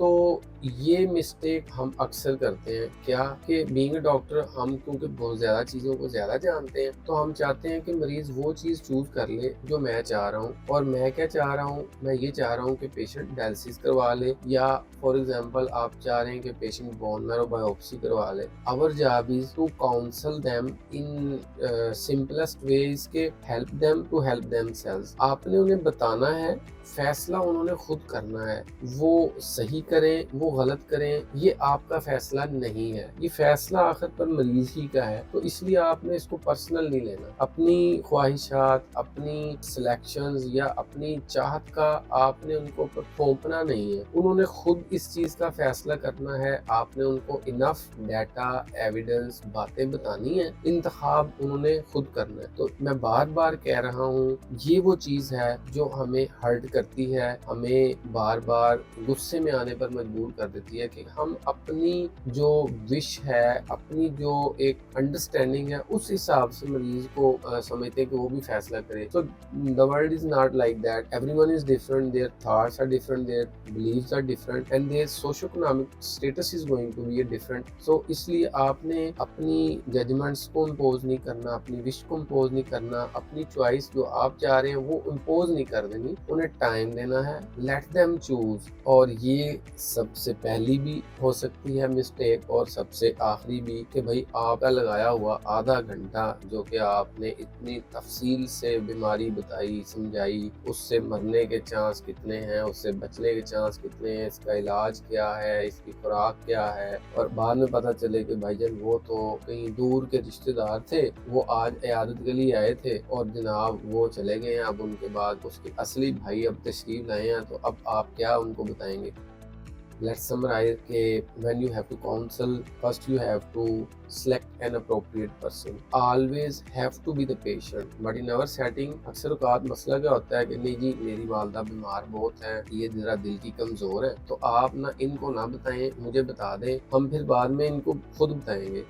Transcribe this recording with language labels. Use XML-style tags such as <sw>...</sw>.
<ur>تو یہ مسٹیک ہم اکثر کرتے ہیں. کیا کہ بینگ اے ڈاکٹر ہم کیونکہ بہت زیادہ چیزوں کو زیادہ جانتے ہیں، تو ہم چاہتے ہیں کہ مریض وہ چیز چوز کر لے جو میں چاہ رہا ہوں. اور میں کیا چاہ رہا ہوں؟ میں یہ چاہ رہا ہوں کہ پیشنٹ ڈائلسس کروا لے، یا فار ایگزامپل آپ چاہ رہے ہیں کہ پیشنٹ بون میرو بایوپسی کروا لے.</ur> <en>Our job is to counsel them in simplest ways کہ help them to help themselves.</en> <ur>آپ نے انہیں بتانا ہے، فیصلہ انہوں نے خود کرنا ہے. وہ صحیح کریں، وہ غلط کریں، یہ آپ کا فیصلہ نہیں ہے. یہ فیصلہ آخر پر مریض ہی کا ہے. تو اس لیے آپ نے اس کو پرسنل نہیں لینا. اپنی خواہشات، اپنی سلیکشنز یا اپنی چاہت کا آپ نے ان کو تھوپنا نہیں ہے. انہوں نے خود اس چیز کا فیصلہ کرنا ہے. آپ نے ان کو انف ڈیٹا، ایویڈنس، باتیں بتانی ہیں. انتخاب انہوں نے خود کرنا ہے. تو میں بار بار کہہ رہا ہوں، یہ وہ چیز ہے جو ہمیں ہرٹ کرتی ہے، ہمیں بار بار غصے میں آنے پر مجبور کر دیتی ہے کہ ہم اپنی جو وش ہے، اپنی جو ایک انڈرسٹینڈنگ ہے، اس حساب سے مریض کو سمجھتے ہیں کہ وہ بھی فیصلہ کرے.</ur> <en>So the world is not like that. Everyone is different. Their thoughts are different. Their beliefs are different. And their socio-economic status is going to be different.</en> <ur>So اس لیے آپ نے اپنی ججمنٹس کو امپوز نہیں کرنا، اپنی وش کو امپوز نہیں کرنا، اپنی چوائس جو آپ چاہ رہے ہیں وہ امپوز نہیں کر دینی. انہیں ٹائم دینا ہے.</ur> <en>Let them choose.</en> <ur>اور یہ سب سے پہلی بھی ہو سکتی ہے مسٹیک، اور سب سے آخری بھی، کہ بھائی آپ کا لگایا ہوا آدھا گھنٹہ جو کہ آپ نے اتنی تفصیل سے بیماری بتائی، سمجھائی، اس سے مرنے کے چانس کتنے ہیں، اس سے بچنے کے چانس کتنے ہیں، اس کا علاج کیا ہے، اس کی خوراک کیا ہے، اور بعد میں پتہ چلے کہ بھائی جان وہ تو کہیں دور کے رشتہ دار تھے، وہ آج عیادت کے لیے آئے تھے اور جناب وہ چلے گئے ہیں. اب ان کے بعد اس کے اصلی بھائی اب تشریف لائے ہیں، تو اب آپ کیا ان کو بتائیں گے؟</ur> <en>Let's summarize کہ when you have to counsel, first you have to select an appropriate person.</en> <ur>Always have to be the patient.</ur> <en>But in our setting</en> <ur>اکثر اوقات مسئلہ کیا ہوتا ہے کہ نہیں جی میری والدہ بیمار بہت ہیں، یہ ذرا دل کی کمزور ہے، تو آپ نہ ان کو نہ بتائیں، مجھے بتا دیں، ہم پھر بعد میں ان کو خود بتائیں گے.</ur>